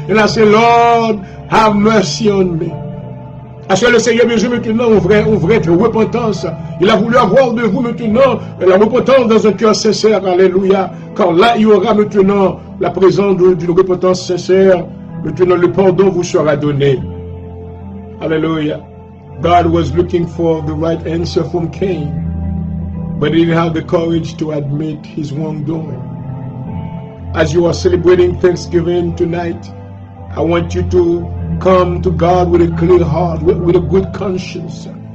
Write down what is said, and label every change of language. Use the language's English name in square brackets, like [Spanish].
[English] And I say, Lord, have mercy on me. [French] Parce que le Seigneur besoin maintenant une vraie repentance. Il a voulu avoir de vous maintenant la repentance dans un cœur sincère. Alléluia. Car là, il y aura maintenant la présence d'une repentance sincère. Maintenant, le pardon vous sera donné. [English] Hallelujah. God was looking for the right answer from Cain, but he didn't have the courage to admit his wrongdoing. As you are celebrating Thanksgiving tonight, I want you to come to God with a clear heart, with a good conscience.